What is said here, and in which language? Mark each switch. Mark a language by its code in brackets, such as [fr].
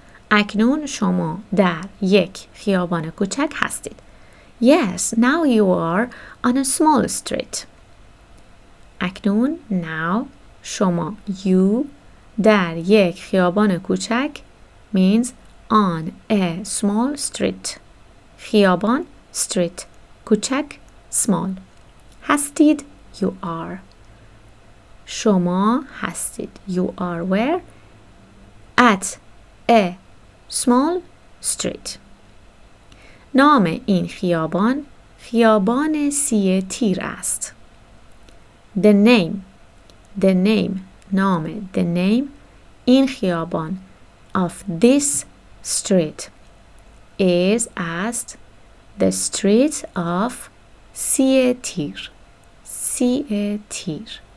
[fa] اکنون شما در یک خیابان کوچک هستید. [en] Yes, now you are on a small street. اکنون, now, شما, you, [fa] در یک خیابان کوچک [en] means on a small street. خیابان, street. کوچک, small. هستید, you are. [fa] شما هستید. [en] You are where? At a small street. [fa] نام این خیابان خیابان سی تیر است. [en] The name نام the name [fa] این خیابان [en] of this street is as the street of سی تیر. [fa] سی تیر.